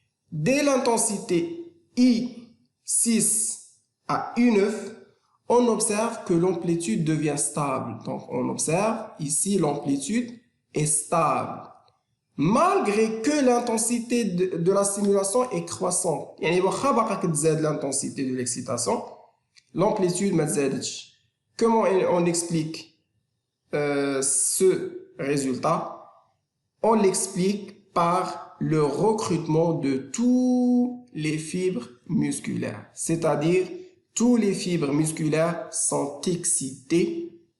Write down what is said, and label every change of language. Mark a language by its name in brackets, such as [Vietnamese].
[French] Dès l'intensité I6 à I9, on observe que l'amplitude devient stable. Donc, on observe ici l'amplitude est stable. Malgré que l'intensité de la stimulation est croissante. [Arabic] يعني واخا باقا كتزاد [French] l'intensité de l'excitation, l'amplitude [Arabic] ما تزادتش. [French] Comment on explique ce résultat? On l'explique par le recrutement de tous les fibres musculaires. C'est-à-dire, tous les fibres musculaires sont excitées.